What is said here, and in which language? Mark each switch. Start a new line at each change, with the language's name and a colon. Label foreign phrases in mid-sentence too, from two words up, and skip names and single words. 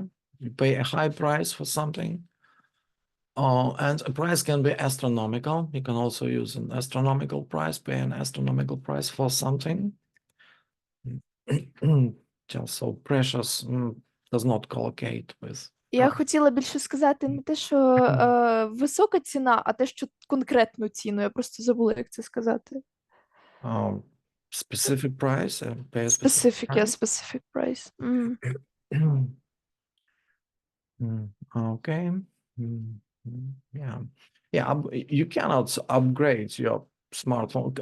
English: You pay a high price for something. And a price can be astronomical. You can also use an astronomical price, pay an astronomical price for something. Just so precious does not collocate with.
Ukrainian: Я хотіла більше сказати не те, що висока ціна, а те, що конкретну ціну. Я просто забула, як це сказати.
English: Specific price? Pay a Specific, yeah, price? specific price. Okay. Yeah. Yeah, you cannot upgrade your smartphone.